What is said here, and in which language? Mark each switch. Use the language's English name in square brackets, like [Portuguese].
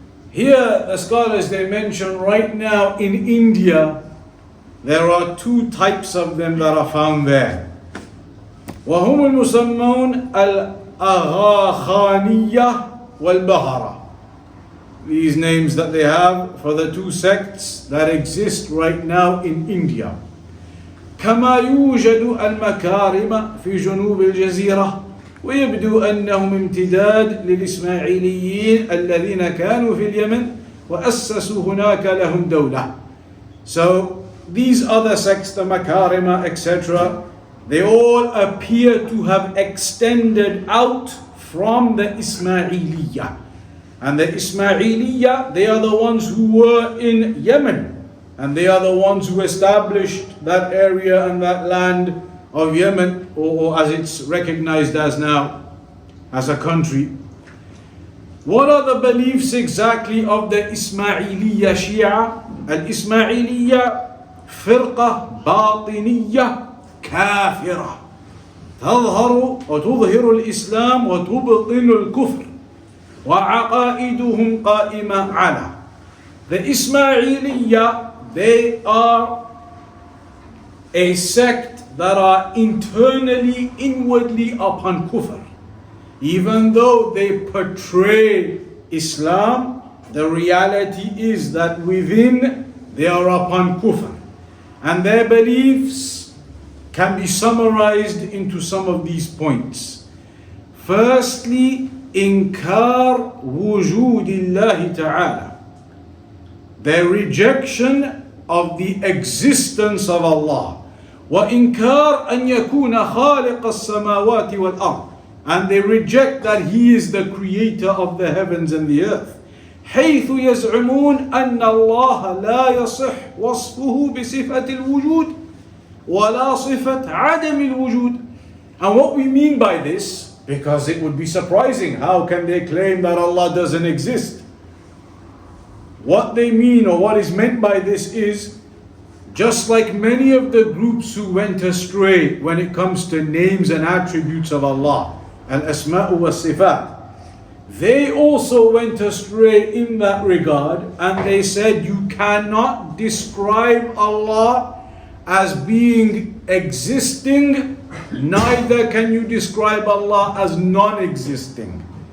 [English] Here the scholars, they mention right now in India, there are two types of them that are found there. [Arabic] وَهُمُ الْمُسَمَّوْنَ الْأَغَاخَانِيَّةِ وَالْبَهَرَةِ. [English] These names that they have for the two sects that exist right now in India. [Arabic] كما يوجد المكارم في جنوب الجزيرة ويبدو أنهم امتداد للإسماعيليين الذين كانوا في اليمن وأسسوا هناك لهم دولة. [English] So these other sects, the Makarima, etc., they all appear to have extended out from the Ismailiyah. And the Ismailiyah, they are the ones who were in Yemen. And they are the ones who established that area and that land of Yemen, or as it's recognized as now, as a country. What are the beliefs exactly of the Ismailiyya Shia? [Arabic] Al-Ismailiyya firqa batiniyya kafira. تظهر وتظهر الإسلام وتبطن الكفر وعقائدهم قائمة على. [English] The Ismailiyya, they are a sect that are internally, inwardly upon kufr. Even though they portray Islam, the reality is that within they are upon kufr. And their beliefs can be summarized into some of these points. Firstly, [Arabic] inkar wujudillahi ta'ala. [English] Their rejection of the existence of Allah. [Arabic] وإنكار أن يكون خالق السماوات والأرض. [English] And they reject that He is the creator of the heavens and the earth. [Arabic] حيث يزعمون أن الله لا يصح وصفه بصفة الوجود ولا صفة عدم الوجود. [English] And what we mean by this, because it would be surprising, how can they claim that Allah doesn't exist? What they mean, or what is meant by this, is just like many of the groups who went astray when it comes to names and attributes of Allah, al-asma'u was-sifat, they also went astray in that regard, and they said you cannot describe Allah as being existing, neither can you describe Allah as non-existing.